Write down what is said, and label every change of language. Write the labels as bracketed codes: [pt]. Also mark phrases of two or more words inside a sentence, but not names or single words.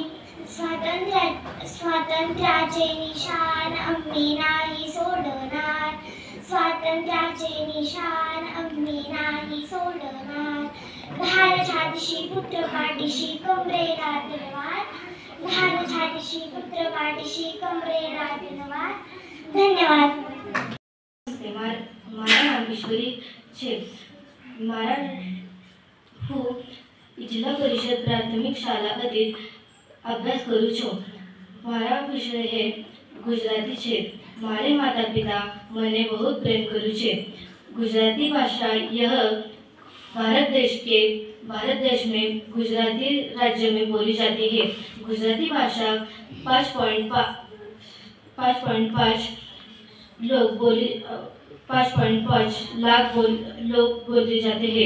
[mr] स्वातंत्र्याचे निशान आम्ही नाही सोडणार. स्वातंत्र्याचे निशान आम्ही नाही सोडणार. घाल छातीशी पुत्र पाठीशी कमरेला तलवार. घाल छातीशी पुत्र पाठीशी कमरेला तलवार. धन्यवाद. [gu] મારા નામ ઈશ્વરી છે. મારા હું જિલ્લા પરિષદ પ્રાથમિક શાળા ખાતે અભ્યાસ કરું છું. મારા વિષય હે ગુજરાતી છે. મારે માતા પિતા મને બહુ પ્રેમ કર્યું છે. [hi] गुजराती भाषा यह भारत देश में गुजराती राज्य में बोली जाती है। गुजराती भाषा 5.5 लाख लोग बोले जाते हैं।